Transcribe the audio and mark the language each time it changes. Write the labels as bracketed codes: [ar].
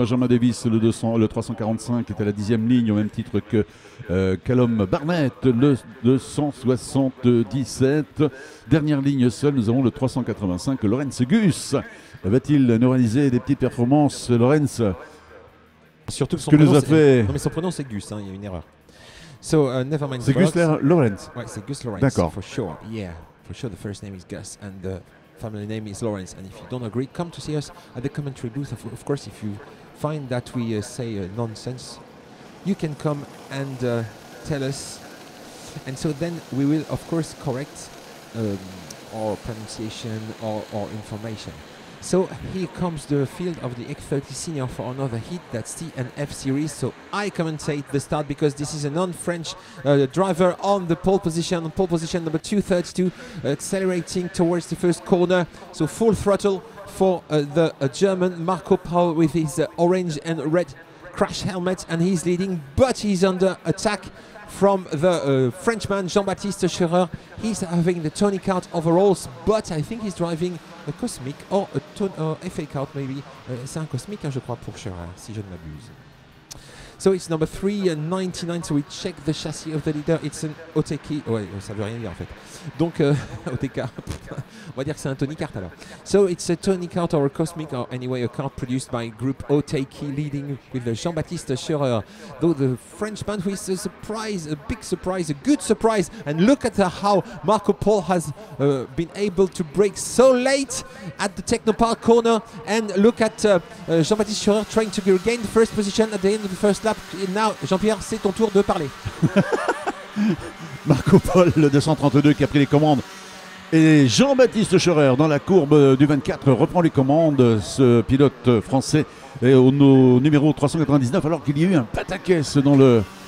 [fr] Benjamin Davis, le 345, est à la dixième ligne, au même titre que Callum Barnett, le 277. Dernière ligne seule, nous avons le 385, Lorenz Gus. Va-t-il nous réaliser des petites performances, Lorenz? Surtout que Ce que nous a fait. Non mais son prénom c'est Gus, il y a une erreur. [en] So never mind. [fr] C'est Gus Lorenz. Ouais, c'est Gus Lawrence. D'accord. [en] For sure. Yeah, for sure. The first name is Gus and the family name is Lawrence. And if you don't agree, come to see us at the commentary booth. Of course, if you find that we say nonsense, you can come and tell us. And so then we will, of course, correct our pronunciation or information. So here comes the field of the X30 Senior for another hit. That's T and F series. So I commentate the start because this is a non-French driver on the pole position. On pole position number 232, accelerating towards the first corner. So full throttle for the German Marco Polo with his orange and red crash helmet, and he's leading, but he's under attack from the Frenchman Jean-Baptiste Scherer. He's having the Tony Kart overalls, but I think he's driving a Cosmic or a FA Kart maybe. [fr] C'est un Cosmic, hein, je crois, pour Scherer, si je ne m'abuse. [en] So it's number 399, so we check the chassis of the leader. It's an OTK, [fr] ouais, ça veut rien dire en fait. Donc, OTK, on va dire que c'est un Tony Kart alors. [en] So it's a Tony Kart or a Cosmic, or anyway a kart produced by Group OTK, leading with Jean-Baptiste Scherer. Though the Frenchman who is a surprise, a big surprise, a good surprise. And look at how Marco Polo has been able to brake so late at the Technopark corner. And look at Jean-Baptiste Scherer trying to regain the first position at the end of the first lap. And now, [fr] Jean-Pierre, c'est ton tour de parler. Marco Polo, le 232 qui a pris les commandes. Et Jean-Baptiste Scherer dans la courbe du 24 reprend les commandes. Ce pilote français est au numéro 399 alors qu'il y a eu un pataquès dans le...